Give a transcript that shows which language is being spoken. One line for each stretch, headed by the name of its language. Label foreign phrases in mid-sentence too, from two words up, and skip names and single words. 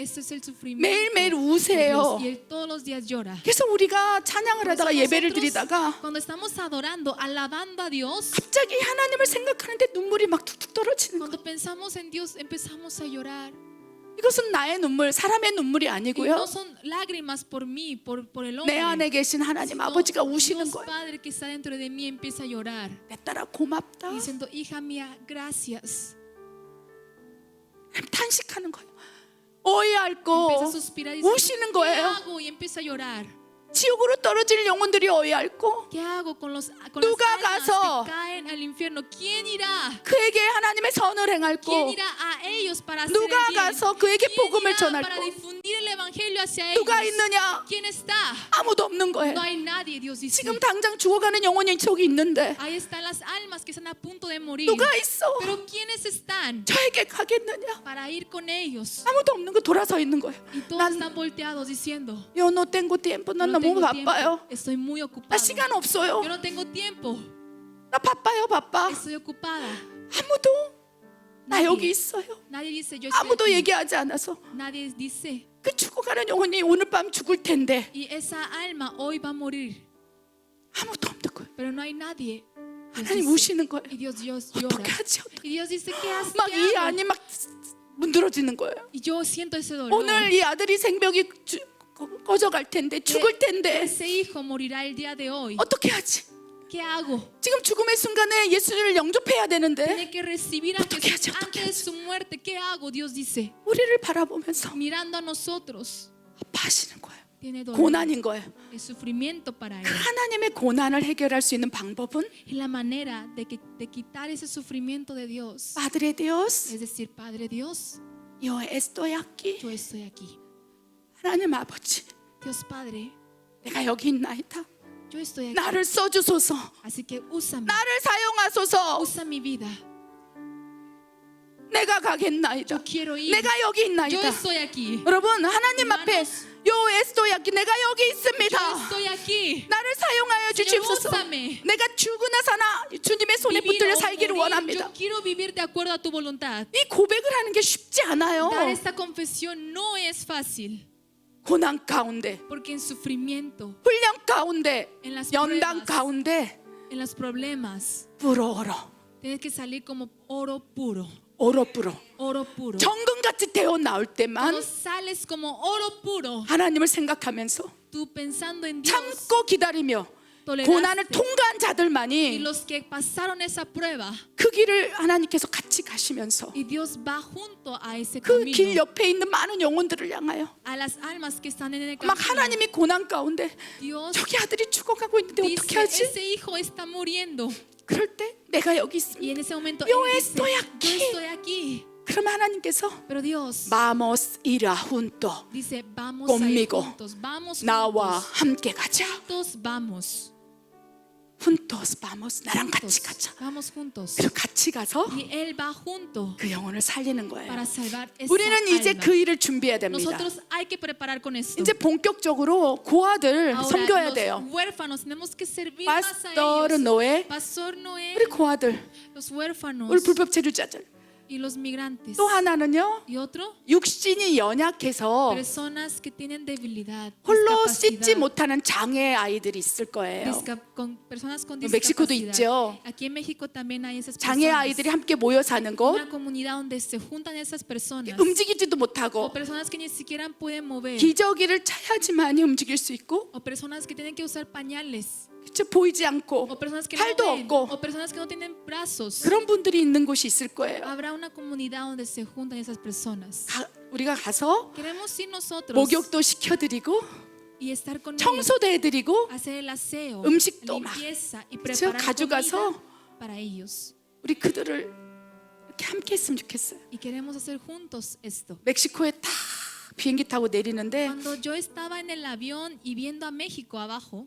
Spanish: Ese es el sufrimiento.
Korean: 매일매일
Spanish: de
Korean: 우세요.
Spanish: Dios. Y Él todos los días llora.
Korean: 그래서 우리가 찬양을
Spanish: Por eso
Korean: 하다가 예배를
Spanish: nosotros,
Korean: 드리다가
Spanish: cuando estamos adorando, alabando a Dios,
Korean: 갑자기 하나님을 생각하는데 눈물이 막 툭툭 떨어지는 거예요.
Spanish: cuando pensamos en Dios, empezamos a llorar.
Korean: 이것은 나의 눈물, 사람의 눈물이
Spanish: Y
Korean: 아니고요.
Spanish: no son lágrimas por mí, por el
Korean: 내
Spanish: hombre.
Korean: 안에 계신 하나님
Spanish: sino
Korean: 아버지가 우시는
Spanish: Dios
Korean: 거예요.
Spanish: Padre que está dentro de mí empieza a llorar,
Korean: 내 딸아 고맙다.
Spanish: diciendo, hija mía, gracias.
Korean: 탄식하는 거예요. 어이없고
Spanish: Empieza a suspirar y dice,
Korean: 우시는
Spanish: ¿qué
Korean: 거예요.
Spanish: hago? Y empieza a llorar.
Korean: 지옥으로 떨어질 영혼들이 어이없고
Spanish: ¿Qué hago con las
Korean: 누가
Spanish: almas
Korean: 가서
Spanish: que caen al infierno? ¿Quién irá?
Korean: 그에게 하나님의 선을 행할
Spanish: ¿Quién
Korean: 거
Spanish: irá a ellos para hacer
Korean: 누가
Spanish: el bien?
Korean: 가서 그에게
Spanish: ¿Quién
Korean: 복음을
Spanish: irá
Korean: 전할
Spanish: para
Korean: 거
Spanish: difundir el evangelio hacia
Korean: 누가
Spanish: ellos?
Korean: 있느냐?
Spanish: ¿Quién está?
Korean: 아무도 없는 거예요.
Spanish: No hay nadie, Dios dice.
Korean: 지금 당장 죽어가는 영혼이 저기 있는데
Spanish: Ahí están las almas que están a punto de morir.
Korean: 누가 있어?
Spanish: Pero ¿quiénes están
Korean: 저에게 가겠느냐?
Spanish: para ir con ellos?
Korean: 아무도 없는 거 돌아서 있는 거예요.
Spanish: Y todos
Korean: 난
Spanish: están volteados diciendo, Yo no tengo tiempo. 난 "No
Korean: 너무
Spanish: tengo tiempo,
Korean: 바빠요.
Spanish: estoy muy
Korean: 나
Spanish: ocupado.
Korean: 시간 없어요.
Spanish: Yo no tengo tiempo,
Korean: 나 바빠요, 바빠.
Spanish: estoy ocupada."
Korean: 아무도 나 여기 있어요.
Spanish: Nadie dice, yo estoy
Korean: 아무도
Spanish: aquí.
Korean: 얘기하지 않아서
Spanish: Nadie dice,
Korean: 그 죽어가는 영혼이 오늘 밤 죽을 텐데
Spanish: y esa alma hoy va a morir.
Korean: 아무도 없는 거예요.
Spanish: Pero no hay nadie. Dios
Korean: 하나님
Spanish: dice,
Korean: 우시는 거예요.
Spanish: y Dios llora.
Korean: 어떻게 하지?
Spanish: Y Dios dice, ¿qué haces?
Korean: 막 이
Spanish: ¿Qué hago?
Korean: 안이 막 문드러지는 거예요.
Spanish: Y yo siento ese dolor.
Korean: 오늘 이 아들이 생명이 꺼져갈 텐데 죽을 텐데
Spanish: Ese hijo morirá el día de hoy.
Korean: 어떻게 하지?
Spanish: ¿Qué hago?
Korean: 지금 죽음의 순간에 예수를 영접해야 되는데
Spanish: Tiene que recibir a
Korean: 어떻게
Spanish: Jesús
Korean: 하지? 어떻게
Spanish: antes de su muerte. ¿Qué hago? Dios dice,
Korean: 우리를 바라보면서
Spanish: mirando a nosotros,
Korean: 아파하시는 거예요.
Spanish: tiene dolor,
Korean: 고난인 거예요.
Spanish: es sufrimiento para él.
Korean: 하나님의 고난을 해결할 수 있는 방법은
Spanish: Y la manera de quitar ese sufrimiento de Dios, Padre Dios, es decir, Padre Dios, yo estoy aquí. yo estoy aquí.
Korean: 하나님 아버지,
Spanish: Dios Padre,
Korean: 내가 여기 있나이다.
Spanish: yo estoy aquí.
Korean: 나를 써주소서.
Spanish: Así que úsame,
Korean: 나를 사용하소서.
Spanish: usa mi vida.
Korean: 내가 가겠나이다.
Spanish: Yo quiero ir.
Korean: 내가 여기
Spanish: Yo
Korean: 있나이다.
Spanish: estoy aquí.
Korean: 여러분, 하나님 앞에
Spanish: Hermanos, Yo estoy aquí
Korean: 내가 여기
Spanish: Yo
Korean: 있습니다.
Spanish: estoy aquí.
Korean: 나를 사용하여
Spanish: Señor,
Korean: 주십소서.
Spanish: úsame.
Korean: 내가 죽으나 사나 주님의 손에
Spanish: Vivir
Korean: 붙들려
Spanish: o
Korean: 살기를
Spanish: morir,
Korean: 원합니다.
Spanish: yo quiero vivir de acuerdo a tu voluntad.
Korean: 이 고백을 하는 게 쉽지 않아요.
Spanish: Dar esta confesión no es fácil,
Korean: 고난 가운데,
Spanish: porque en sufrimiento,
Korean: 훈련 가운데,
Spanish: en las
Korean: 연단
Spanish: pruebas,
Korean: 가운데
Spanish: en los problemas,
Korean: 불어얼어,
Spanish: tienes que salir como oro puro,
Korean: 얼어불어.
Spanish: oro puro.
Korean: 정금같이 되어 나올 때만
Spanish: Cuando sales como oro puro,
Korean: 하나님을 생각하면서
Spanish: tú pensando en Dios,
Korean: 참고 기다리며
Spanish: toleraste,
Korean: 고난을 통과한
Spanish: y
Korean: 자들만이
Spanish: los que pasaron esa prueba,
Korean: 그 길을 하나님께서 같이 가시면서
Spanish: y Dios va junto a ese
Korean: 그 길
Spanish: camino,
Korean: 옆에 있는 많은 영혼들을 향하여
Spanish: a las almas que están en el
Korean: 막
Spanish: camino.
Korean: 하나님이 고난 가운데
Spanish: Dios
Korean: 저기 아들이 죽어가고 있는데
Spanish: dice,
Korean: 어떻게 하지?
Spanish: ese hijo está muriendo.
Korean: 그럴 때 내가 여기
Spanish: Y 있습니다. en ese momento Yo él dice, estoy yo aquí. estoy aquí.
Korean: 그러면 하나님께서
Spanish: Pero Dios Vamos ir a junto dice, vamos a ir conmigo. juntos, vamos
Korean: 나와
Spanish: juntos,
Korean: 함께 가자.
Spanish: juntos vamos, juntos vamos.
Korean: 나랑 같이
Spanish: juntos,
Korean: 가자.
Spanish: vamos juntos.
Korean: 그리고 같이 가서
Spanish: Y él va junto
Korean: 그 영혼을 살리는 거예요.
Spanish: para salvar esa
Korean: 우리는 이제
Spanish: alma.
Korean: 그 일을 준비해야 됩니다.
Spanish: Nosotros hay que preparar con esto.
Korean: 이제 본격적으로 고아들
Spanish: Ahora,
Korean: 섬겨야
Spanish: los
Korean: 돼요.
Spanish: huérfanos tenemos que servir más a
Korean: 파스터
Spanish: ellos.
Korean: 노예,
Spanish: Pastor Noé,
Korean: 우리 고아들,
Spanish: los huérfanos
Korean: 우리 불법 체류자들.
Spanish: y los migrantes.
Korean: 또 하나는요,
Spanish: Y otro,
Korean: 육신이 연약해서
Spanish: personas que tienen debilidad,
Korean: 홀로 씻지
Spanish: discapacidad.
Korean: 못하는 장애 아이들이 있을 거예요.
Spanish: Con personas con
Korean: 멕시코도
Spanish: discapacidad.
Korean: 있죠.
Spanish: Aquí en México también hay esas
Korean: 장애
Spanish: personas.
Korean: 아이들이 함께 모여 사는 곳,
Spanish: Una comunidad donde se juntan esas personas.
Korean: 움직이지도
Spanish: O
Korean: 못하고
Spanish: personas que ni siquiera pueden mover.
Korean: 기저귀를 차야지만이 움직일 수 있고,
Spanish: O personas que tienen que usar pañales.
Korean: 그쵸? 보이지 않고
Spanish: O personas que no
Korean: 팔도
Spanish: ven.
Korean: 없고
Spanish: O personas que no tienen brazos.
Korean: 그런 분들이 있는 곳이 있을 거예요.
Spanish: Habrá una comunidad donde se juntan esas personas.
Korean: 우리가 가서
Spanish: Queremos ir nosotros
Korean: 목욕도 시켜드리고
Spanish: y estar con ellos.
Korean: 청소도 해드리고
Spanish: Hacer el aseo,
Korean: 음식도 막
Spanish: limpieza y
Korean: 그쵸?
Spanish: preparar
Korean: 가져가서
Spanish: comida para ellos.
Korean: 우리 그들을 이렇게 함께 했으면 좋겠어요.
Spanish: Y queremos hacer juntos esto.
Korean: 멕시코에 딱 비행기 타고 내리는데
Spanish: Cuando yo estaba en el avión y viendo a México abajo,